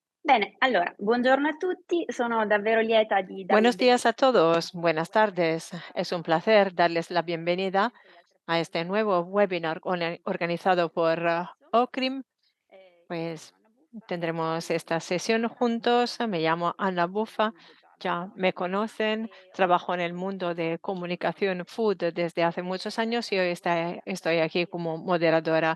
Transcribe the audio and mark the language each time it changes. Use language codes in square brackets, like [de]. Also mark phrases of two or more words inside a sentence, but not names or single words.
[it] Bene, allora, buongiorno a tutti, sono davvero lieta di darvi il [es] Buenos días a [it] benvenuto [es] todos, buenas tardes. Es un placer darles la bienvenida a este nuevo webinar organizado por OCRIM. Pues tendremos esta sesión juntos. Me llamo Ana Bufa, ya me conocen, trabajo en el mundo de comunicación food desde hace muchos años y hoy estoy aquí como moderadora.